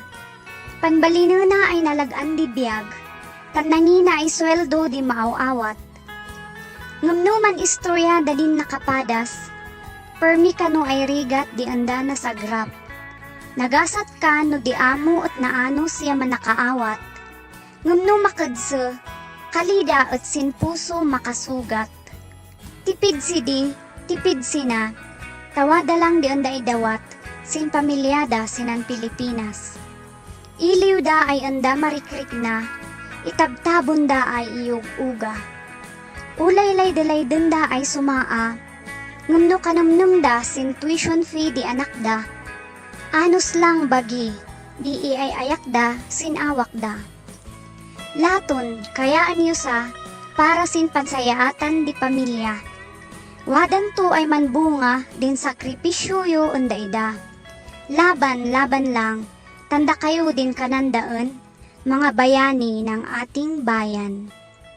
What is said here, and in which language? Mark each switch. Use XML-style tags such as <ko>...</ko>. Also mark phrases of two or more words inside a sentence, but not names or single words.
<kne>Panbalinuna ay nalagan di biyag, tanangina ay sweldo di maaw-awat. Ngumnuman istorya dalin nakapadas, permi kano ay rigat di anda na sa grap. Nagasat ka no di amo at naano siya manakaawat. Ngumno makadse, kalida at sin puso makasugat. Tipid si di, tipid sina, tawada lang di anda idawat, sin pamilyada sinan Pilipinas. Iliw da ay anda marikrik na, itabtabon da ay iyog uga. Ulaylay dalay denda ay sumaa, ngumno kanamnum da sin</kne> <en>tuition fee</en> <kne>di anak da. Anos lang bagi, di ay ayak da, sinawak da. Laton, kayaan niyo sa, para sin pansayaatan di pamilya. Wadan to ay manbunga, din sakripisyo yo undaida. Laban, laban lang, tanda kayo din kanandaan,</kne> <tl>mga bayani ng ating bayan.</tl>